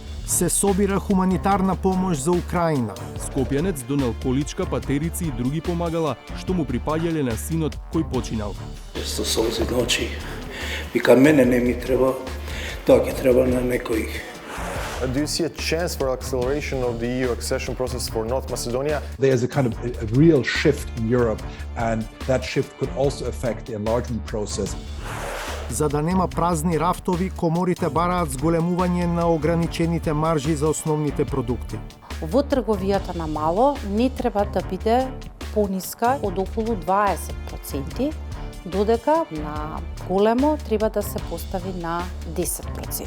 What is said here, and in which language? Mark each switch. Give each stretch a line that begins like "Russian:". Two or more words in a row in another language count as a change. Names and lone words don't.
Macedonian: Се собира хуманитарна помош за Украина. Скопјанец донел количка, патерици и други помагала што му припаѓале на синот кој починал. Често солзи ночи. Вика, мене не ми треба, тоа ќе треба на некој.
English: Do you see a chance for acceleration of the EU accession process for North Macedonia? There's a kind of a real shift in Europe, and that shift could also affect the enlargement process.
Macedonian: За да нема празни рафтови, коморите бараат зголемување на ограничените маржи за основните продукти. Во трговијата на мало не треба да биде пониска од околу 20%, додека на големо треба да се постави на 10%.